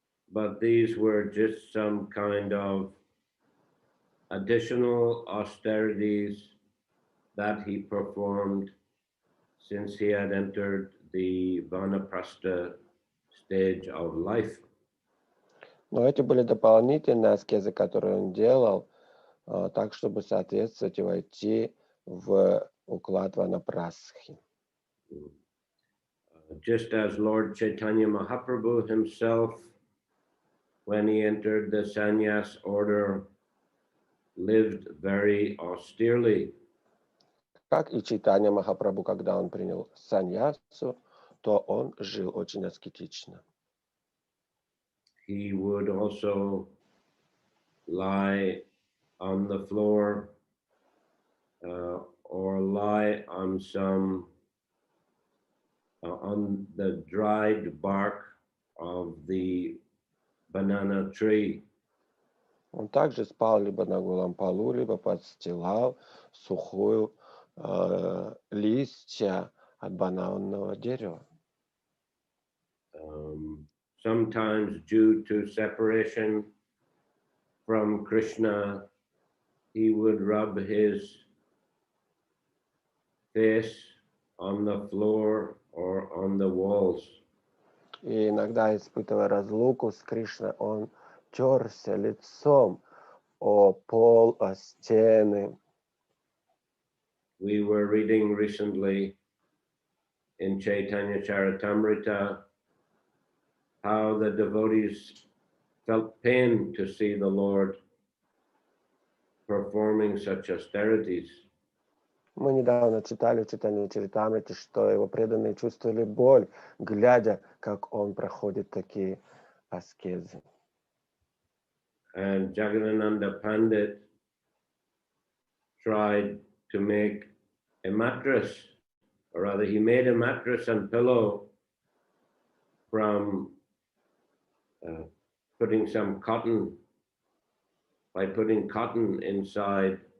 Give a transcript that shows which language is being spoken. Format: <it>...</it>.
<en>But these were just some kind of additional austerities that he performed since he had entered the Vanaprastha stage of life.</en> <ru>Но эти были дополнительные аскезы, которые он делал, так, чтобы соответствовать и войти в уклад ванапрасхи.</ru> <en>Just as Lord Chaitanya Mahaprabhu himself, when he entered the sannyas order, lived very austerely.</en> <ru>Как и Чайтанья Махапрабху, когда он принял саньясу, то он жил очень аскетично.</ru> <en>He would also lie on the floor or lie on some on the dried bark of the banana tree.</en> <ru>Он также спал либо на голом полу, либо подстилал сухую листья от бананного дерева.</ru> <en>Sometimes due to separation from Krishna, he would rub his face on the floor or on the walls.</en> <ru>И иногда, испытывая разлуку с Кришной, он терся лицом о пол, о стены.</ru> <en>We were reading recently in Chaitanya Charitamrita how the devotees felt pain to see the Lord performing such austerities.</en> <ru>Мы недавно читали в Чайтанья Чаритамрите, что его преданные чувствовали боль, глядя, как он проходит такие аскезы.</ru> <en>And Jagadananda Pandit tried to make a mattress, or rather he made a mattress and pillow from putting some cotton, by putting cotton inside</en>